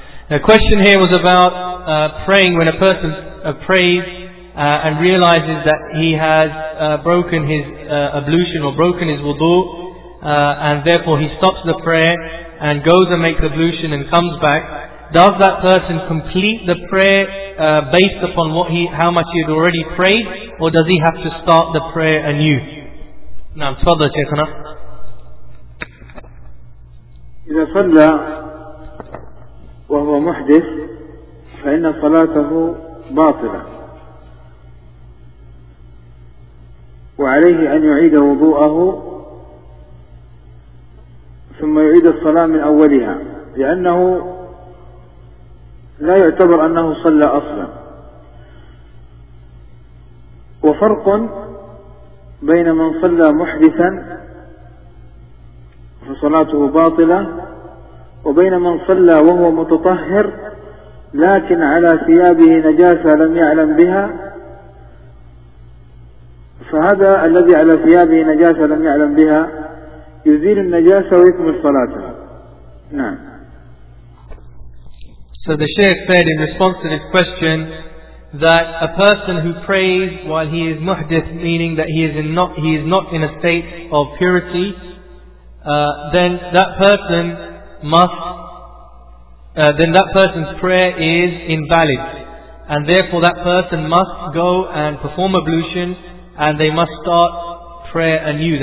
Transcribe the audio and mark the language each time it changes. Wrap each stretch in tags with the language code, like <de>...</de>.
<en>The question here was about praying when a person prays and realizes that he has broken his ablution, or broken his wudu, and therefore he stops the prayer and goes and makes ablution and comes back. Does that person complete the prayer based upon how much he had already prayed, or does he have to start the prayer anew? Now, tafadhal Shaykhana.</en> <ar>إذا صلى وهو محدث فإن صلاته باطلة، وعليه أن يعيد وضوءه ثم يعيد الصلاة من أولها، لأنه لا يعتبر أنه صلى أصلا. وفرق بين من صلى محدثا فصلاته باطلة، وبين من صلى وهو متطهر لكن على ثيابه نجاسة لم يعلم بها، فهذا الذي على ثيابه نجاسة لم يعلم بها يزيل النجاسة ويكمل صلاته. نعم.</ar> <en>So the Shaykh said in response to this question that a person who prays while he is muhdith, meaning that he is not in a state of purity, then that person's prayer is invalid, and therefore that person must go and perform ablution, and they must start prayer anew.</en>